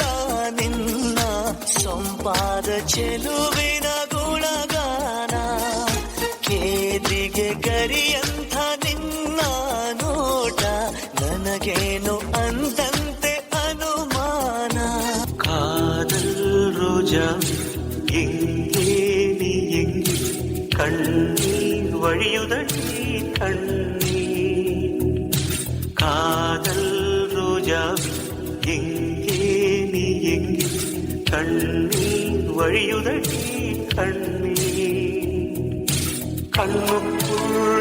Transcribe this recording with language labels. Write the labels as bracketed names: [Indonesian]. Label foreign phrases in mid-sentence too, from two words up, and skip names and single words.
[Kannada] ನಿನ್ನ ಸೊಂಪಾದ ಚೆಲುವಿನ ಗುಣಗಾನ ಕೇದಿಗೆ ಗರಿಯಂಥ ನಿನ್ನ ನೋಟ ನನಗೇನು ಅಂದಂತೆ ಅನುಮಾನ [Tamil] காதல் ரோஜா எங்கே நீ எங்கே கண்ணீர் வழியுதடி கண்ணீர் காதல் ரோஜா எங்கே நீ எங்கே கண்ணீர் வழியுதடி கண்ணீர் கண்ணுக்குள்